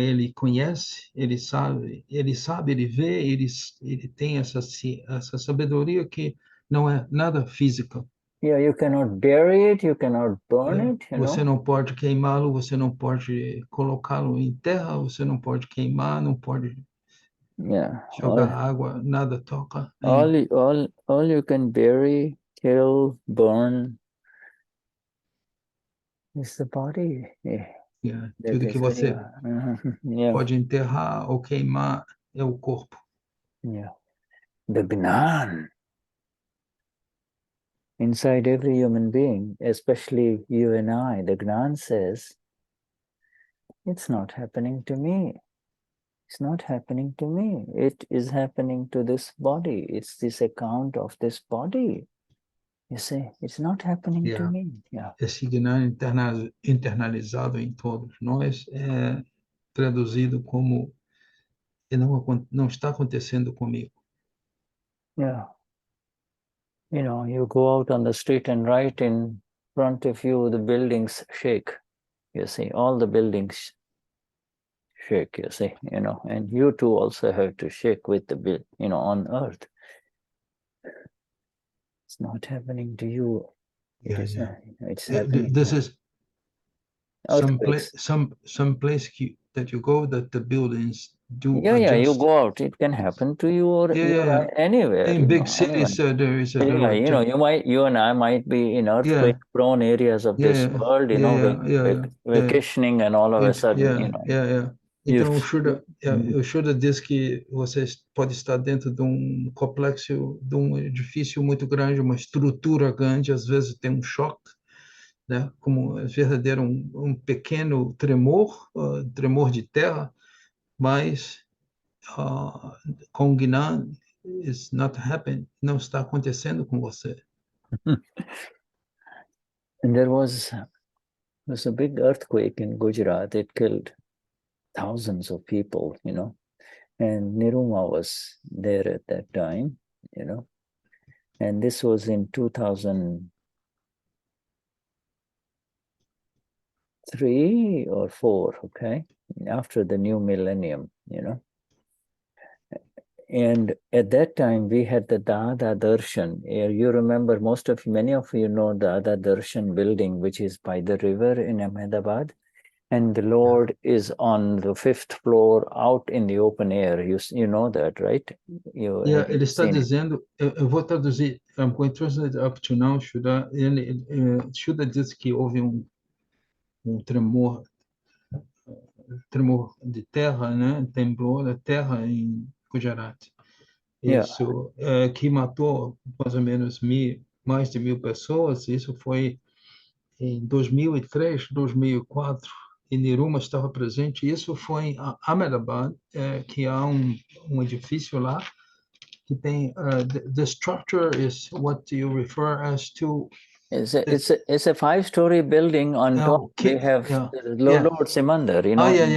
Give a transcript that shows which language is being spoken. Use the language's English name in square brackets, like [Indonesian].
[Portuguese] Ele conhece, ele sabe, ele vê, ele tem essa sabedoria que não é nada física. [English] Yeah, you cannot bury it, you cannot burn it. [Portuguese] Você não pode queimá-lo, você não pode colocá-lo em terra, você não pode queimar, não pode jogar água, nada toca. [English] All you can bury, kill, burn is the body. [Portuguese] Tudo que você pode enterrar ou queimar é o corpo. [English] The Gnan inside every human being, especially you and I, the Gnan says, it's not happening to me. It's not happening to me. It is happening to this body. It's this account of this body. You see, it's not happening to me. [Portuguese] Esse Gnan internalizado em todos nós é traduzido como não está acontecendo comigo. [English] You go out on the street and right in front of you, the buildings shake. You see, all the buildings shake, you see, and you too also have to shake with the, on earth. It's not happening to you. It's happening. This is some place that you go that the buildings do adjust. You go out. It can happen to you or anywhere. In big cities, there is a little you and I might be in earthquake-prone areas of this world, vacationing, and all of a sudden, [Portuguese] Então, o Shuddha diz que você pode estar dentro de um complexo, de um edifício muito grande, uma estrutura grande, às vezes tem um choque, né? Como verdadeiro um pequeno tremor de terra, mas com Gnan [English] is not happening, [Portuguese] não está acontecendo com você. [English] And there was a big earthquake in Gujarat. It killed thousands of people, and Niruma was there at that time, and this was in 2003 or 4, okay, after the new millennium, and at that time we had the Dada Darshan. You remember, many of you know Dada Darshan building, which is by the river in Ahmedabad. And the Lord is on the 5th floor out in the open air. You know that, right? [Portuguese] Ele está dizendo, eu vou traduzir, [English] I'm going to translate up to now, Shuddha. [Portuguese] Shuddha diz que houve um tremor tremor de terra, né? Temblor da terra em Gujarat. Isso que matou mais ou menos mais de 1.000 pessoas. Isso foi em 2003, 2004. E Niruma estava presente. Isso foi em Ahmedabad, que há um edifício lá que tem [English] the structure is what you refer as to. It's a 5-story building. On top they have Lord Simandar, you know.